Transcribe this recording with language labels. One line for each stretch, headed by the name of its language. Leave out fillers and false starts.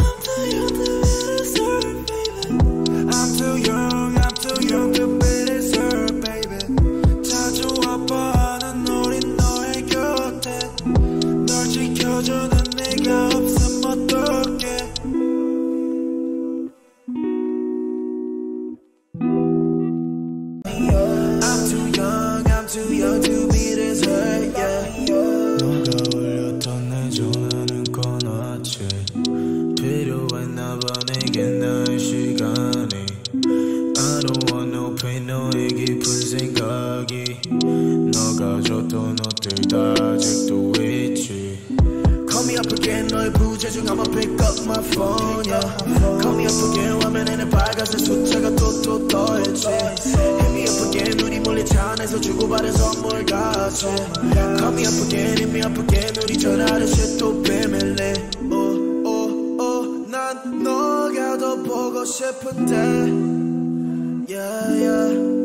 English: I'm too young to be this hurt, baby. I'm too young to be this hurt, baby.
Korean: 자주 아파하는 우린 너의 곁에 널 지켜주는 네가 없으면 어떡해.
English: I'm too young to be this hurt, yeah.
Korean: 너가 울렸던 내 전화는 꺼놨지. 필요했나 봐 내게 나의 시간이.
English: I don't want no pain
Korean: 너의 깊은 생각이. 너가 줬던 옷들 다 아직도 있지.
English: Call me up again
Korean: 너의 부재중
English: I'ma pick up my phone, yeah. Call me up again
Korean: 화면에는 빨간색 숫자가 또 떠있지.
English: Hit me up again
Korean: 우리 몰래 차 안에서 주고받은 선물 같이.
English: Call me up again hit me up again
Korean: 우리 전화하듯이 또 비밀리. 난 너가 더 보고 싶은데 yeah, yeah.